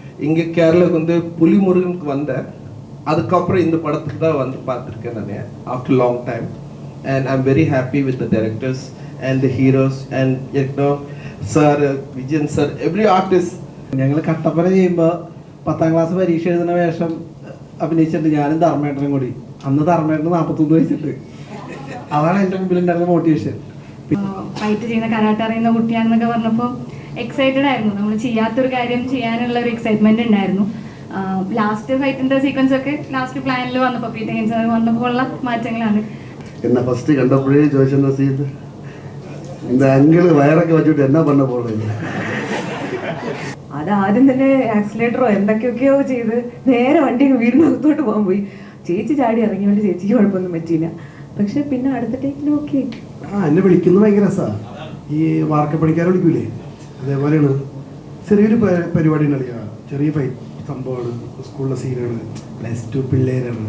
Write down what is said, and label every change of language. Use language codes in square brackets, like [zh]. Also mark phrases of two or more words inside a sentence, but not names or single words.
[ta] இங்கே கேரளாவுக்கு வந்து புலிமுருகனுக்கு வந்தேன். அதுக்கப்புறம் இந்த படத்துக்கு தான் வந்து பார்த்துருக்கேன் நான் [en] after long time. and I am very happy with the directors and the heroes and sir, Vijayan sir, every artist. [ml] ഞങ്ങൾ കട്ടപ്പന ചെയ്യുമ്പോൾ 10ാം ക്ലാസ് പരീക്ഷ എഴുതുന്ന വേഷം അഭിനയിച്ചിട്ടുണ്ട് ഞാനും ധർമ്മേട്ടനും കൂടി. അന്ന് ധർമ്മേട്ടന് 41 വയസ്സുണ്ട്. അതാണ് എൻ്റെ മുമ്പിലുണ്ടായിരുന്ന മോട്ടിവേഷൻ. ഫൈറ്റ് ചെയ്യുന്ന കരാട്ടെ അറിയുന്ന കുട്ടിയാണെന്നൊക്കെ പറഞ്ഞപ്പോൾ എക്സൈറ്റഡ് ആയിരുന്നു. നമ്മൾ ചെയ്യാത്തൊരു കാര്യം ചെയ്യാനുള്ള ഒരു എക്സൈറ്റ്മെന്റ് ഉണ്ടായിരുന്നു. [en] last fightന്റെ sequence [ml] ഒക്കെ [en] last planൽ [ml] വന്നപ്പോൾ പീറ്റർ ഗെയിംസ് വന്നപ്പോൾ ഉള്ള മാറ്റങ്ങളാണ്. എന്നെ ഫസ്റ്റ് കണ്ടപ്പോഴേ ചോദിച്ചെന്താ ചെയ്ത് [ta] இந்த அங்கிள் [ml] വയറൊക്കെ വെച്ചിട്ട് എന്നാ பண்ண പോകുന്നത്. അത് ആദ്യം തന്നെ ആക്സിലേറ്ററോ എന്തൊക്കെയൊക്കെയോ ചെയ്ത് നേരെ വണ്ടി വീടിനകത്തോട്ട് പോകാൻ പോയി. ചേച്ചി ചാടി ഇറങ്ങിയോണ്ട് ചേച്ചിക്ക് കുഴപ്പമൊന്നും പറ്റിയില്ല. പക്ഷെ പിന്നെ അടുത്ത ടേക്കിന് ഓക്കെ. എന്നെ വിളിക്കുന്നത് ഭയങ്കര രസമാണ്. ഈ വാർക്കപ്പണിക്കാരെ വിളിക്കൂലേ, അതേപോലെയാണ്. ചെറിയൊരു പരിപാടി ഉണ്ടല്ലോ, ചെറിയ ഫൈറ്റ് സംഭവമാണ്, സ്കൂളിലെ സീനാണ്, +2 പിള്ളേരാണ്.